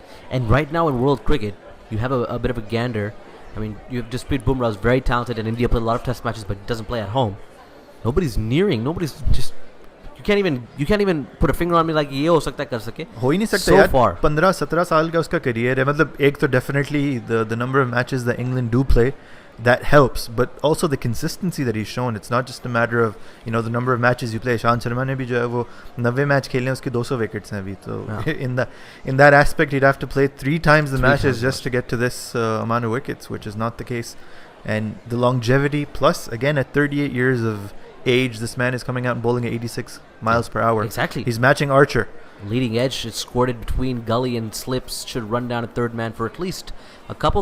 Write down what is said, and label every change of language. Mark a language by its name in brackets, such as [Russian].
[English] And right now in world cricket, you have a bit of a gander. I mean, you have Jasprit Bumrah is very talented, and India played a lot of test matches, but doesn't play at home. Nobody's nearing. Nobody's just. You can't even put a finger on me like [Hindi] ये हो सकता है कर सके. हो ही नहीं सकता [English] So [Hindi] यार. [English] far. [Hindi] 15-17 साल का उसका करियर है. मतलब एक तो [English] definitely the number of matches that England do play, that helps, but also the consistency that he's shown. It's not just a matter of the number of matches you play. [Hindi] Shan Sharma ने भी जो है वो 90 match खेले हैं, उसके 200 wickets हैं अभी. [English] So in that aspect, he'd have to play 3 times the matches just to get to this amount of wickets, which is not the case. And the longevity, plus again at 38 years of age, this man is coming out and bowling at 86 miles per hour. Exactly. He's matching Archer. Leading edge, it's scored it between gully and slips. Should run down a third man for at least a couple.